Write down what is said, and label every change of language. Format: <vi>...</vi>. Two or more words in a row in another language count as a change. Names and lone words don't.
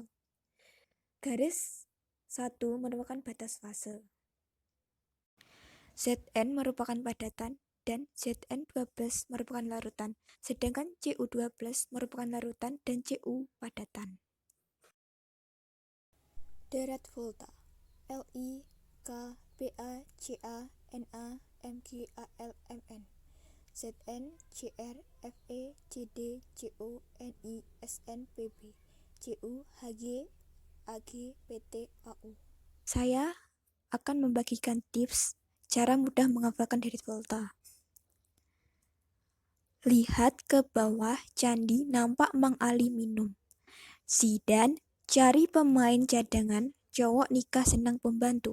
<id>Garis 1 merupakan batas fase. Zn merupakan padatan dan Zn2+ merupakan larutan, sedangkan Cu2+ merupakan larutan dan Cu padatan. Deret volta: Li, K, Pa, Ca, Na, Mg, Al, Mn. Zn, Cr, Fe, Cd, Co, Ni, Sn, Pb, Cu, Hg, Ag, Pt, Au. Saya akan membagikan tips cara mudah menghafalkan deret volta. Lihat ke bawah candi nampak Mang Ali minum. Zidan cari pemain cadangan, cowok nikah senang pembantu.</id>